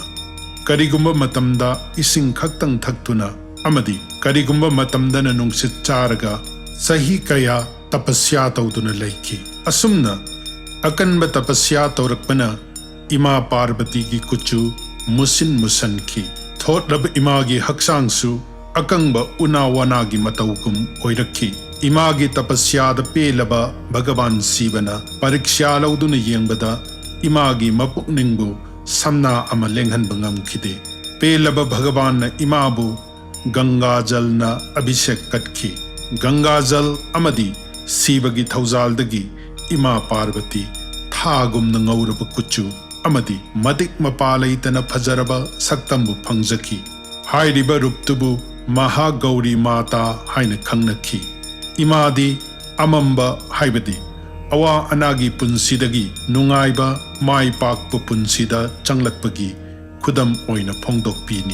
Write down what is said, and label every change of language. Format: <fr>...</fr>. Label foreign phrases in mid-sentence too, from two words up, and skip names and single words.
<mni>Karigumba matamda ising khaktang thaktuna amadi Karigumba matamdana nungsit charaga sahi kaya tapasya tauduna laiki. Asumna akanba tapasya taurakpana Ima Parvati ki kuchu musin musanki. Thotlab imagi haksangsu akangba unawanagi mataukum oirakhi. Imagi tapasya da pelaba Bhagavan Sivana pariksya lauduna yengbada imagi mapukningbu samna ama lenghan bangam khide. Pelaba Bhagavan na imabu Ganga Jal na Abhishek Katkhi. Ganga Jal amadi Sivagi Thauzaldagi Ima Parvati Thagum na ngauraba kuchu amadi madik mapalaitana phajaraba saktambu phangzaki. Hairiba ruptubu Mahagauri Mata haina khangnakhi. Imadi amamba haibadi awa anagi punsidagi nungaiba mai pakpa punsida changlakpagi khudam oina phongdokpini.</mni>